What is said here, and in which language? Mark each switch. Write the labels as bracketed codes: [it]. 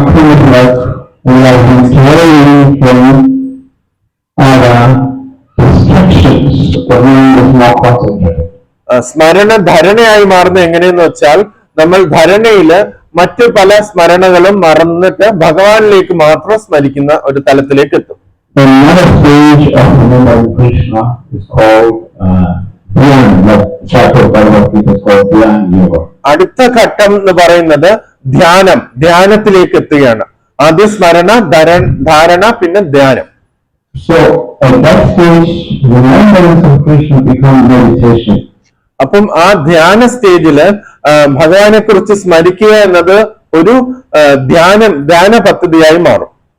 [en] we have been carrying from our distractions, the mind is more concentrated. [ml] സ്മരണ ധരണയായി മാറുന്നത് എങ്ങനെയെന്ന് വെച്ചാൽ നമ്മൾ ധരണയില് മറ്റു പല സ്മരണകളും മറന്നിട്ട് ഭഗവാനിലേക്ക് മാത്രം സ്മരിക്കുന്ന ഒരു തലത്തിലേക്ക് എത്തും. [en] Another stage of remembering Krishna is called Dhyan, that chapter of Bhagavad Gita is called Dhyan Yoga. [ml] അടുത്ത ഘട്ടം എന്ന് പറയുന്നത് ധ്യാനത്തിലേക്ക് എത്തുകയാണ്. ആദ്യ സ്മരണ, ധാരണ, പിന്നെ ധ്യാനം. [en] So at that stage, remembrance of Krishna becomes meditation. [ml] അപ്പം ആ ധ്യാന സ്റ്റേജില് ഭഗവാനെ കുറിച്ച് സ്മരിക്കുക എന്നത് ഒരു ധ്യാന പദ്ധതിയായി മാറും.